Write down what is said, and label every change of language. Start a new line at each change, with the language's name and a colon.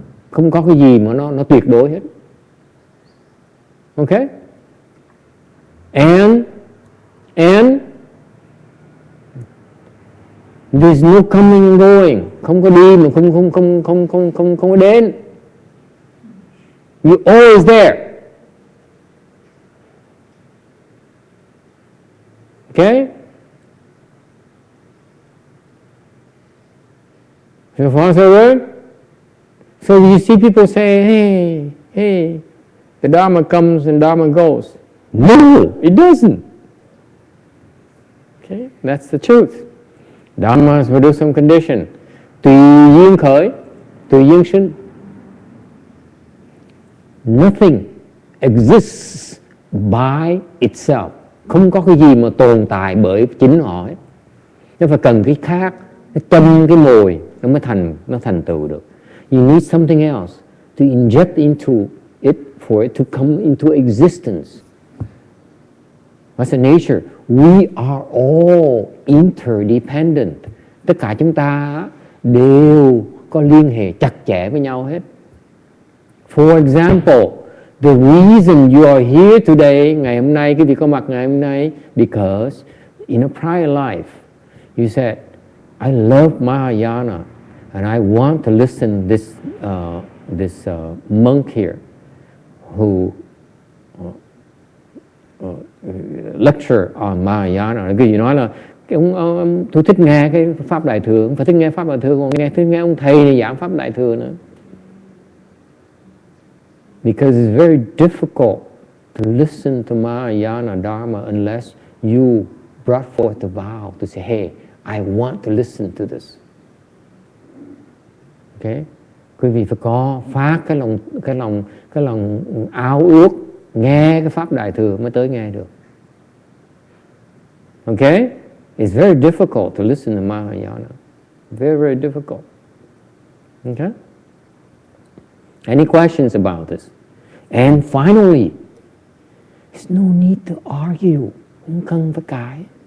Vietnamese: Không có cái gì mà nó tuyệt đối hết. Okay?
English: And there's no coming and going.
Vietnamese: Không có đi mà không có đến.
English: You're always there. Okay? So far so good? So you see people say, hey, the Dharma comes and Dharma goes. No, it doesn't. Okay? That's the truth. Dharma will do some condition.
Vietnamese: Tùy duyên khởi, tùy duyên sinh.
English: Nothing exists by itself.
Vietnamese: Không có cái gì mà tồn tại bởi chính họ hết. Nó phải cần cái khác, nó châm cái mồi nó thành tựu được.
English: You need something else to inject into it for it to come into existence. That's the nature. We are all interdependent.
Vietnamese: Tất cả chúng ta đều có liên hệ chặt chẽ với nhau hết.
English: For example, the reason you are here today,
Vietnamese: ngày hôm nay, cái việc có mặt ngày hôm nay,
English: because in a prior life, you said, I love Mahayana and I want to listen this monk here who lecture on Mahayana.
Vietnamese: Cái gì nói là tôi thích nghe cái pháp đại thừa, không phải thích nghe pháp đại thừa, còn thích nghe ông thầy này giảng pháp đại thừa nữa.
English: Because it's very difficult to listen to Mahayana Dharma unless you brought forth the vow to say, hey, I want to listen to this. Okay?
Vietnamese: Quý vị phải có phát cái lòng ao ước nghe cái pháp đại thừa mới tới nghe được.
English: Okay? It's very difficult to listen to Mahayana. Very, very difficult. Okay? Any questions about this? And finally, there's no need to argue.
Vietnamese: Không cần phải cãi.